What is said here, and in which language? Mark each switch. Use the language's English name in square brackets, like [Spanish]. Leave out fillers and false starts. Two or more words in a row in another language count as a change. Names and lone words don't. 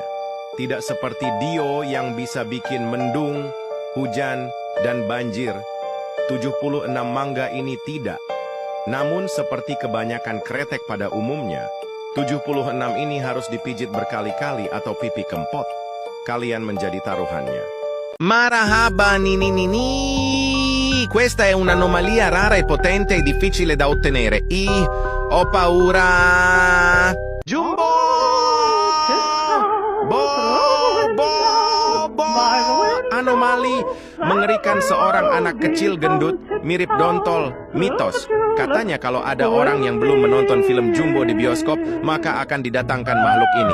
[Indonesian] Tidak seperti dio yang bisa bikin mendung, hujan, dan banjir. 76 mangga ini tidak. Namun seperti kebanyakan kretek pada umumnya, 76 ini harus dipijit berkali-kali atau pipi kempot. Kalian menjadi taruhannya. Marahaba nini. [Italian] Questa è un'anomalia rara e potente e difficile da ottenere. Ho paura. Jumbo! Bo! [Indonesian] Anomali mengerikan seorang anak kecil gendut mirip dontol. Mitos. Katanya kalau ada orang yang belum menonton film Jumbo di bioskop, maka akan didatangkan makhluk ini.